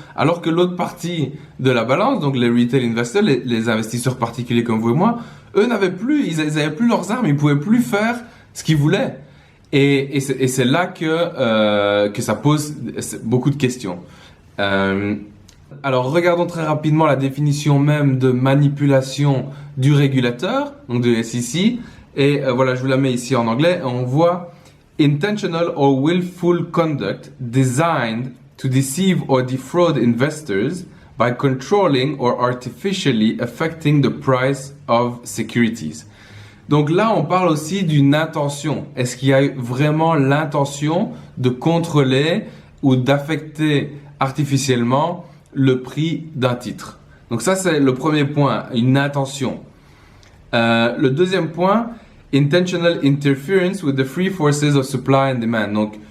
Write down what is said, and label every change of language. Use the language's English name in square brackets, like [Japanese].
[French] Alors que l'autre partie de la balance, donc les retail investors, les investisseurs particuliers comme vous et moi, eux n'avaient plus, ils avaient plus leurs armes, ils pouvaient plus faire ce qu'ils voulaient. Et c'est là que ça pose beaucoup de questions. Alors regardons très rapidement la définition même de manipulation du régulateur, donc de SEC. Et voilà, je vous la mets ici en anglais. On voit [English] intentional or willful conduct designed to deceive or defraud investors by controlling or artificially affecting the price of securities. [French] Donc là, on parle aussi d'une intention. Est-ce qu'il y a vraiment l'intention de contrôler ou d'affecter artificiellement le prix d'un titre? Donc ça, c'est le premier point, une intention. Le deuxième point, [English] intentional interference with the free forces of supply and demand.